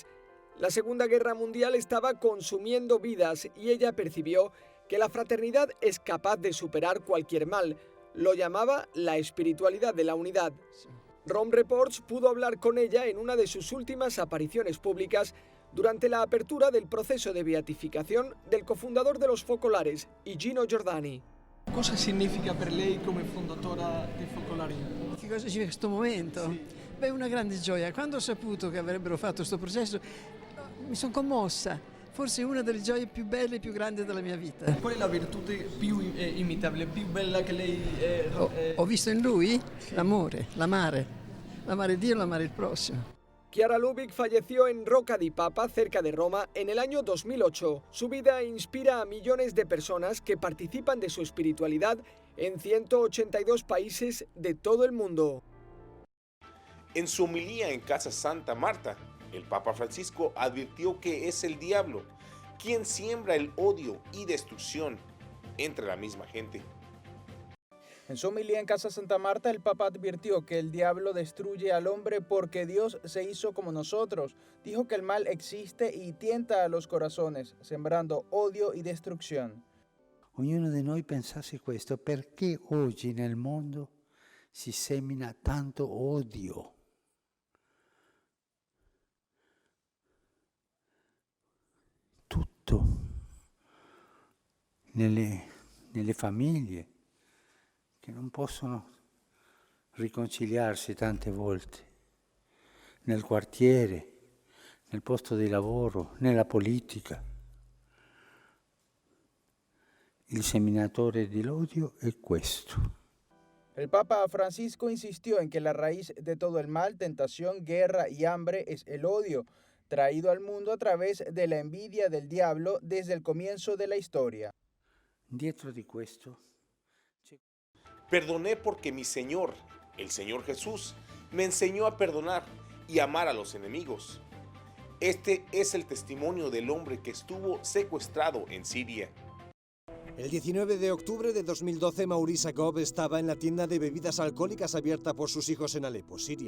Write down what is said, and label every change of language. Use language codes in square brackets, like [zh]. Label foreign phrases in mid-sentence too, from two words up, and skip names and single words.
[es] La Segunda Guerra Mundial estaba consumiendo vidas y ella percibió que la fraternidad es capaz de superar cualquier mal. Lo llamaba la espiritualidad de la unidad. Rome Reports pudo hablar con ella en una de sus últimas apariciones públicas durante la apertura del proceso de beatificación del cofundador de los Focolares, Igino Giordani. [it] Cosa significa per lei come fondatora dei Focolari? Che cosa significa questo momento? Sì. Beh, una grande gioia. Quando ho saputo che avrebbero fatto questo processo mi sono commossa. Forse una delle gioie più belle e più grandi della mia vita. Qual è la virtù più imitabile, più bella che lei... Ho visto in lui l'amore, l'amare Dio e l'amare il prossimo. [es] Chiara Lubich falleció en Rocca di Papa, cerca de Roma, en el año 2008. Su vida inspira a millones de personas que participan de su espiritualidad en 182 países de todo el mundo. En su homilía en Casa Santa Marta, el Papa Francisco advirtió que es el diablo quien siembra el odio y destrucción entre la misma gente. En su homilía en Casa Santa Marta, el Papa advirtió que el diablo destruye al hombre porque Dios se hizo como nosotros. Dijo que el mal existe y tienta a los corazones, sembrando odio y destrucción. [it] Ognuno di noi pensasse questo, perché oggi nel mondo si semina tanto odio? Tutto nelle famiglie che non possono riconciliarsi tante volte, nel quartiere, nel posto di lavoro, nella politica. Il seminatore dell'odio è questo. [es] El Papa Francisco insistió en que la raíz de todo el mal, tentación, guerra y hambre es el odio, traído al mundo a través de la envidia del diablo desde el comienzo de la historia. [it] Dietro di questo [es] Perdoné porque mi Señor, el Señor Jesús, me enseñó a perdonar y amar a los enemigos. Este es el testimonio del hombre que estuvo secuestrado en Siria. El 19 de octubre de 2012, Maurice Jacob estaba en la tienda de bebidas alcohólicas abierta por sus hijos en Alepo, Siria.